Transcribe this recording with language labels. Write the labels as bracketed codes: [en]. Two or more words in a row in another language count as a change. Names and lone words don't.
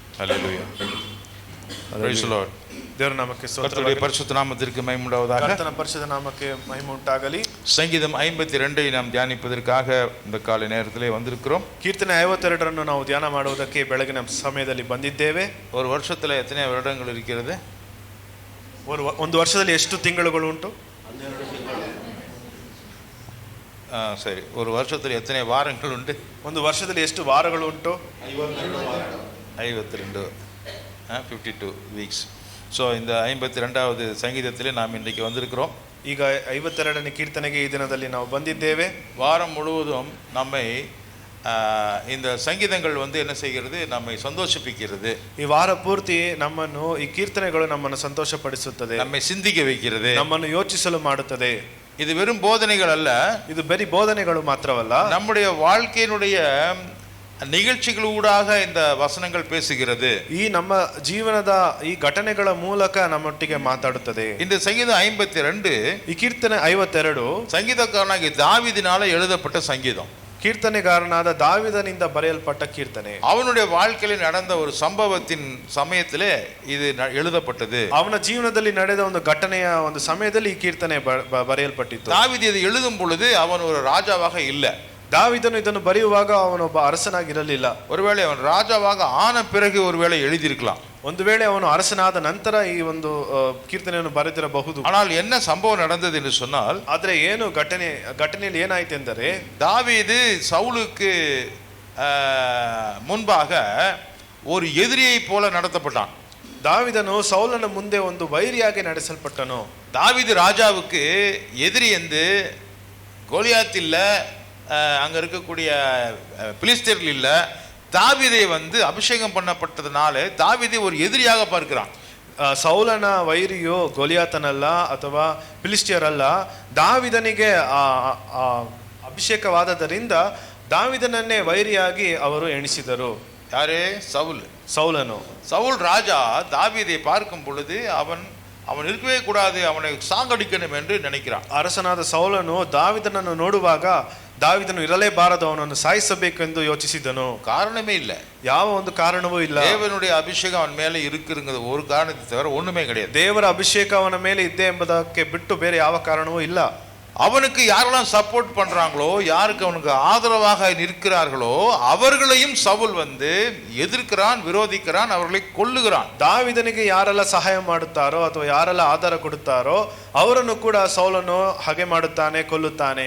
[ta] ஹல்லேலூயா. [en] Praise the Lord. [kn] ದೇವರ ನಾಮಕ್ಕೆ ಸ್ತೋತ್ರ. [ta] கர்த்தருடைய பரிசுத்த நாமத்திற்கு மகிமை உண்டாவதாக. [kn] ಕರ್ತನ ಪರಿಶುದ್ಧ ನಾಮಕ್ಕೆ ಮಹಿಮೆ ಉಂಟಾಗಲಿ. [ta] சங்கீதம் 52 நாம் தியானிப்பதற்காக இந்த காலை நேரத்திலே வந்திருக்கிறோம். [kn] ಕೀರ್ತನೆ 52 ನಾವು ಧ್ಯಾನ ಮಾಡುವುದಕ್ಕೆ ಬೆಳಗಿನ ಸಮಯದಲ್ಲಿ ಬಂದಿದ್ದೇವೆ. [ta] ஒரு வருஷத்துல எத்தனை வருடங்கள் இருக்கிறது? [kn] ಒಂದು ವರ್ಷದಲ್ಲಿ ಎಷ್ಟು ತಿಂಗಳುಗಳು ಉಂಟು? [ta] சரி, ஒரு வருஷத்துல எத்தனை வாரங்கள் உண்டு? [kn] ಒಂದು ವರ್ಷದಲ್ಲಿ ಎಷ್ಟು ವಾರಗಳು ಉಂಟು? [ta] 52 52 வீக்ஸ். ஸோ இந்த 52வது சங்கீதத்திலே நாம் இன்றைக்கு வந்திருக்கிறோம். [kn] ಈಗ 52ನೇ ಕೀರ್ತನೆಗೆ ಈ ದಿನದಲ್ಲಿ ನಾವು ಬಂದಿದ್ದೇವೆ. [ta] வாரம் முழுவதும் நம்மை இந்த சங்கீதங்கள் என்ன செய்கிறது? நம்மை சந்தோஷிப்பிக்கிறது. [kn] ಈ ವಾರ ಪೂರ್ತಿ ನಮ್ಮನ್ನು ಈ ಕೀರ್ತನೆಗಳು ನಮ್ಮನ್ನು ಸಂತೋಷಪಡಿಸುತ್ತದೆ, [ta] நம்மை சிந்திக்க வைக்கிறது, [kn] ನಮ್ಮನ್ನು ಯೋಚಿಸಲು ಮಾಡುತ್ತದೆ. [ta] இது வெறும் போதனைகள் அல்ல, [kn] ಇದು ಬರೀ ಬೋಧನೆಗಳು ಮಾತ್ರವಲ್ಲ, [ta] நம்முடைய வாழ்க்கையினுடைய நிகழ்ச்சிகளூடாக இந்த வசனங்கள் பேசுகிறது. [kn] ಈ ನಮ್ಮ ಜೀವನದ ಈ ಘಟನೆಗಳ ಮೂಲಕ ನಮ್ಮೊಟ್ಟಿಗೆ ಮಾತಾಡುತ್ತದೆ. [ta] இந்த சங்கீதம் 52 [kn] ಈ ಕೀರ್ತನೆ 52 [ta] சங்கீதக்காரனாகிய தாவீதினால எழுதப்பட்ட சங்கீதம். [kn] ಕೀರ್ತನೆಗಾರನಾದ ದಾವೀದನಿಂದ ಬರೆಯಲ್ಪಟ್ಟ ಕೀರ್ತನೆ. [ta] அவனுடைய வாழ்க்கையில் நடந்த ஒரு சம்பவத்தின் சமயத்திலே இது எழுதப்பட்டது. [kn] ಅವನ ಜೀವನದಲ್ಲಿ ನಡೆದ ಒಂದು ಘಟನೆಯ ಒಂದು ಸಮಯದಲ್ಲಿ ಈ ಕೀರ್ತನೆ ಬರೆಯಲ್ಪಟ್ಟಿತು. [ta] தாவீது இது எழுதும் பொழுது அவன் ஒரு ராஜாவாக இல்லை. [kn] தாவீದನು ಇದನ್ನು ಬರೆಯುವಾಗ ಅವನೊಬ್ಬ ಅರಸನಾಗಿರಲಿಲ್ಲ. [ta] ஒருவேளை அவன் ராஜாவாக ஆன பிறகு ஒருவேளை எழுதியிருக்கலாம். [kn] ಒಂದು ವೇಳೆ ಅವನು ಅರಸನಾದ ನಂತರ ಈ ಒಂದು ಕೀರ್ತನೆಯನ್ನು ಬರೆದಿರಬಹುದು. [ta] ஆனால் என்ன சம்பவம் நடந்தது என்று சொன்னால், [kn] ಆದ್ರೆ ಏನು ಘಟನೆಯಲ್ಲಿ ಏನಾಯ್ತು ಎಂದರೆ, [ta] தாவீது சவுலுக்கு முன்பாக ஒரு எதிரியை போல நடத்தப்பட்டான். [kn] தாவீದನು ಸೌಲನ ಮುಂದೆ ಒಂದು ವೈರಿಯಾಗಿ ನಡೆಸಲ್ಪಟ್ಟನು. [ta] தாவீது ராஜாவுக்கு எதிரி கோலியாத் இல்ல, அங்க இருக்கக்கூடிய பிலிஸ்தீர்கள் இல்ல, தாவீதை அபிஷேகம் பண்ணப்பட்டதனால தாவீதை ஒரு எதிரியாக பார்க்கிறான். [kn] ಸೌಲನ ವೈರಿಯೋ ಗೊಲಿಯಾತನಲ್ಲ ಅಥವಾ ಫಿಲಿಸ್ಟಿಯರಲ್ಲ, ದಾವಿದನಿಗೆ ಅಭಿಷೇಕವಾದದರಿಂದ ದಾವಿದನನ್ನೇ ವೈರಿಯಾಗಿ ಅವರು ಎಣಿಸಿದರು. [ta] யாரே? [kn] ಸೌಲನು. [ta] சவுல் ராஜா தாவீதை பார்க்கும் பொழுது அவன் இருக்கவே கூடாது, அவனை சாங்கடிக்கணும் என்று நினைக்கிறான். [kn] ಅರಸನಾದ ಸೌಲನು ದಾವಿದನನ್ನು ನೋಡುವಾಗ ದಾವಿದನು ಇರಲೇಬಾರದು, ಅವನನ್ನು ಸಾಯಿಸಬೇಕೆಂದು ಯೋಚಿಸಿದನು. [ta] காரணமே ಇಲ್ಲ, [kn] ಯಾವ ಒಂದು ಕಾರಣವೂ ಇಲ್ಲ. [ta] தேவனுடைய அபிஷேகம் அவன் மேலே இருக்குங்கிறது ஒரு காரணத்தை தவிர ஒண்ணுமே கிடையாது. [kn] ದೇವರ ಅಭಿಷೇಕ ಅವನ ಮೇಲೆ ಇದೆ ಎಂಬುದಕ್ಕೆ ಬಿಟ್ಟು ಬೇರೆ ಯಾವ ಕಾರಣವೂ ಇಲ್ಲ. [ta] அவனுக்கு யாரெல்லாம் சப்போர்ட் பண்றாங்களோ, யாருக்கு அவனுக்கு ஆதரவாக நிற்கிறார்களோ அவர்களையும் சவுல் எதிர்க்கிறான், விரோதிக்கிறான், அவர்களை கொல்லுகிறான். [kn] ದಾವಿದನಿಗೆ ಯಾರೆಲ್ಲ ಸಹಾಯ ಮಾಡುತ್ತಾರೋ ಅಥವಾ ಯಾರೆಲ್ಲ ಆಧಾರ ಕೊಡುತ್ತಾರೋ ಅವರನ್ನು ಕೂಡ ಸೌಲನು ಹಾಗೆ ಮಾಡುತ್ತಾನೆ, ಕೊಲ್ಲುತ್ತಾನೆ.